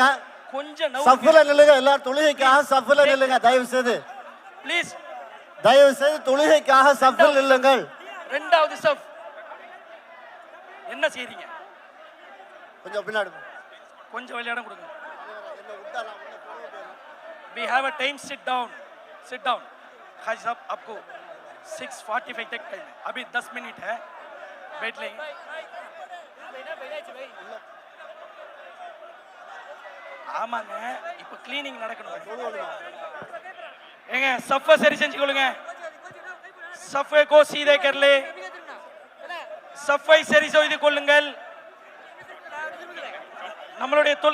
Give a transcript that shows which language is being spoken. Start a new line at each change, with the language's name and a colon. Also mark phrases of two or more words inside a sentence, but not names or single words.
Tamil: கொஞ்சம் சஃப்ல நில்லுங்க. எல்லாரும் தொழுகைக்காக சஃப்ல நில்லுங்க. தயவு செய்து ப்ளீஸ். தயவு செய்து தொழுகைக்காக சஃப்ல நில்லுங்கள். இரண்டாவது சஃப். என்ன செய்றீங்க? கொஞ்சம் பின்னாடி கொஞ்சம் விளையாட கொடுங்க.
English: We have a time. Sit down.
Hindi: हाजी साहब आपको 6:45 तक टाइम है. अभी 10 मिनट है. बैठ लेंगे.
Tamil: ஆமாங்க இப்போ கிளீனிங் நடக்கணும். ஏங்க சஃபை சரி செஞ்சுக்கொள்ளுங்க.
Hindi: सफ़े को सीधे कर ले.
Tamil: சஃபை சரி செய்து கொள்ளுங்கள். நம்மளுடைய